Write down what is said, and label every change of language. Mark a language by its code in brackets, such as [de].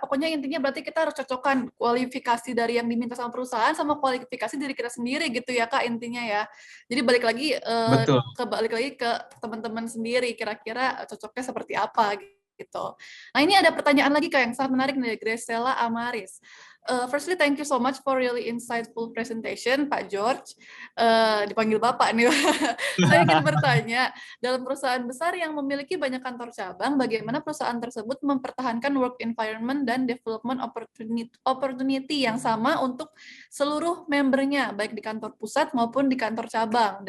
[id] Pokoknya intinya berarti kita harus cocokkan kualifikasi dari yang diminta sama perusahaan sama kualifikasi diri kita sendiri gitu ya Kak intinya ya. Jadi balik lagi ke teman-teman sendiri kira-kira cocoknya seperti apa gitu. Nah ini ada pertanyaan lagi Kak yang sangat menarik dari Graciela Amaris. [en] Firstly, thank you so much for really insightful presentation, Pak George. [id] Dipanggil Bapak nih. Saya ingin bertanya, dalam perusahaan besar yang memiliki banyak kantor cabang, bagaimana perusahaan tersebut mempertahankan [en] work environment [id] dan [en] development opportunity [id] yang sama untuk seluruh membernya, baik di kantor pusat maupun di kantor cabang?